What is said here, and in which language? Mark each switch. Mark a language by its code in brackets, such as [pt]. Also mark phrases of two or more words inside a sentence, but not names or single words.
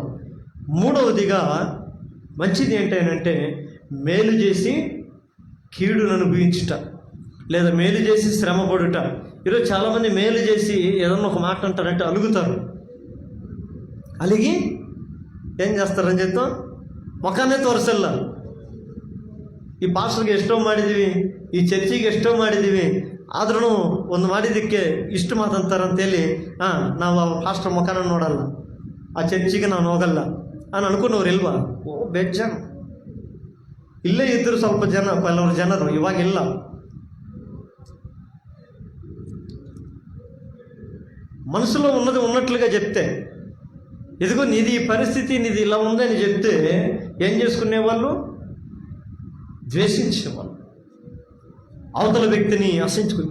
[te] మూడవదిగా మంచిది ఏంటంటే మేలు చేసి కీడును అనుభవించుట, లేదా మేలు చేసి శ్రమపడుట. ఈరోజు చాలామంది మేలు చేసి ఏదన్నా ఒక మాట అంటారంటే అలుగుతారు. అలిగి ఏం చేస్తారని చెప్తాం, ముఖాన్నే తోరసల్లా. [kn] ಈ ಪಾಸ್ಟರ್ಗೆ ಎಷ್ಟೋ ಮಾಡಿದ್ದೀವಿ, ಈ ಚರ್ಚಿಗೆ ಎಷ್ಟೋ ಮಾಡಿದ್ದೀವಿ, ಆದ್ರೂ ಒಂದು ಮಾಡಿದ್ದಕ್ಕೆ ಇಷ್ಟು ಮಾತಂತಾರಂತೇಳಿ ನಾವು ಆ ಪಾಸ್ಟರ್ ಮುಖಾನ ನೋಡಲ್ಲ, ಆ ಚರ್ಚಿಗೆ ನಾನು ಹೋಗಲ್ಲ అని అనుకున్నವ್ರು ಇಲ್ವಾ? ಬೇಜಾನು. ಇಲ್ಲೇ ಇದ್ದರು ಸ್ವಲ್ಪ ಜನ, ಕೆಲವರು ಜನರು, ಇವಾಗಿಲ್ಲ. [te] మనసులో ఉన్నది ఉన్నట్లుగా చెప్తే, ఇదిగో నీది ఈ పరిస్థితి, నీది ఇలా ఉందని చెప్తే ఏం చేసుకునేవాళ్ళు? ద్వేషించేవాళ్ళు, అవతల వ్యక్తిని అసహించుకుని.